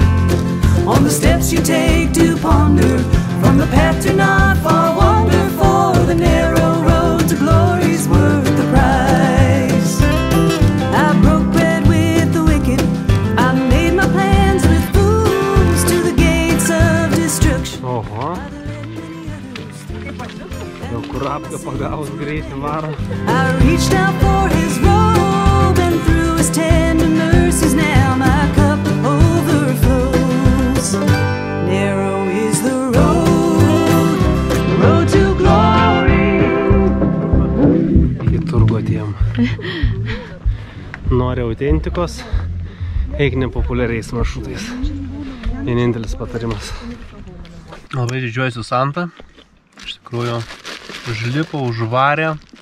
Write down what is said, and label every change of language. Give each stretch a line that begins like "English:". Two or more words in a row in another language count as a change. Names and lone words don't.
English: On the steps you take to ponder, from the path to not far wander, for the narrow road to glory's worth the price. I broke bread with the wicked, I made my plans with fools, to the gates of destruction.
Lithuanian: Oho. Jau kurapką pagavus greitai varo.
English: I reached out for his robe, and through his tender mercies now my cup overflows. Narrow is the road to glory.
Lithuanian: Į turgų atėjom. Nori autentikos, eik nepopuliariais maršrutais. Vienintelis patarimas. Labai didžiuojuosi Santa. Iš tikrųjų, užlipo, užvarė.